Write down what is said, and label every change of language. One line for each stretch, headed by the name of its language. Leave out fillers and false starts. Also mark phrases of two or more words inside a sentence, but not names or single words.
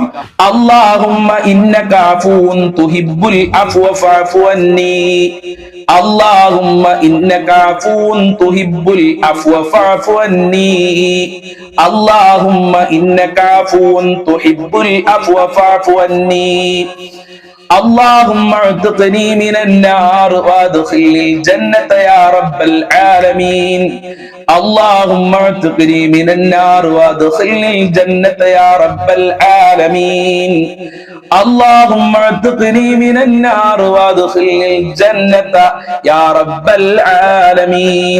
Arabic: اللهم إنك عفو تحب العفو فاعف عني. اللهم إنك عفو تحب العفو فاعف عني. اللهم إنك عفو تحب العفو فاعف عني. اللهم اعتقني من النار وادخلني الجنة يا رب العالمين. اللهم اعتقني من النار وادخلني الجنة يا رب العالمين. اللهم اعتقني من النار وادخلني الجنة يا رب العالمين.